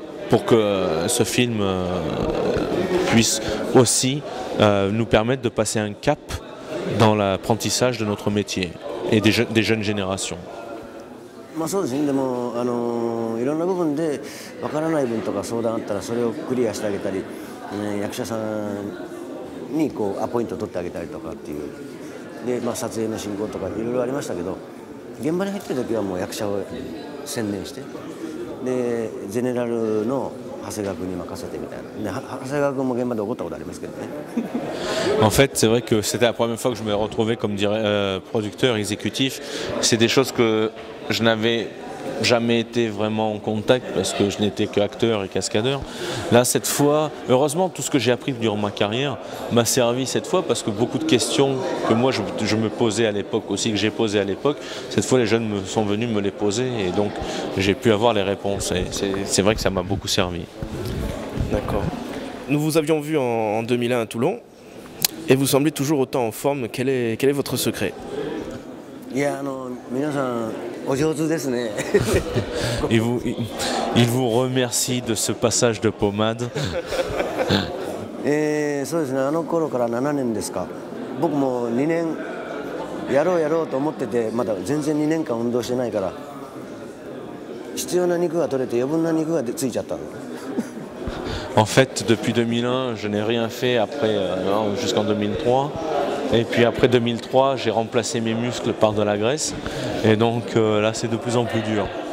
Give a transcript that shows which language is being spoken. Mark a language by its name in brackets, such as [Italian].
[French] pour que ce film puisse aussi nous permettre de passer un cap dans l'apprentissage de notre métier et des jeunes générations. [Japanese] まあそうですね。でもいろんな部分でわからない分とか相談あったらそれをクリアしてあげたり、役者さんにこうアポイント取ってあげたりとかっていうで、まあ、撮影の進行とかいろいろありましたけど、現場に入ってる時はもう役者を専念してでゼネラルの長谷川君に任せてみたいな。で長谷川君も現場で怒ったことありますけどね。 [French] En fait, c'est vrai que c'était la première fois que je me retrouvais comme producteur exécutif. C'est des choses que je n'avais jamais été vraiment en contact parce que je n'étais qu'acteur et cascadeur. Là, cette fois, heureusement, tout ce que j'ai appris durant ma carrière m'a servi cette fois, parce que beaucoup de questions que moi je me posais à l'époque aussi, que j'ai posées à l'époque, cette fois les jeunes sont venus me les poser, et donc j'ai pu avoir les réponses. Et c'est vrai que ça m'a beaucoup servi. D'accord. Nous vous avions vu en 2001 à Toulon, et vous semblez toujours autant en forme. Quel est votre secret? [Japanese] いや皆さんお上手ですね。 [French] il vous remercie de ce passage de pommade. [Japanese] そうですね。あの頃から7年ですか。僕も2年やろうと思ってて、まだ全然2年間運動してないから、必要な肉が取れて余分な肉がついちゃったの。 [French] En fait, depuis 2001, je n'ai rien fait après jusqu'en 2003. Et puis après 2003, j'ai remplacé mes muscles par de la graisse. Et donc là, c'est de plus en plus dur.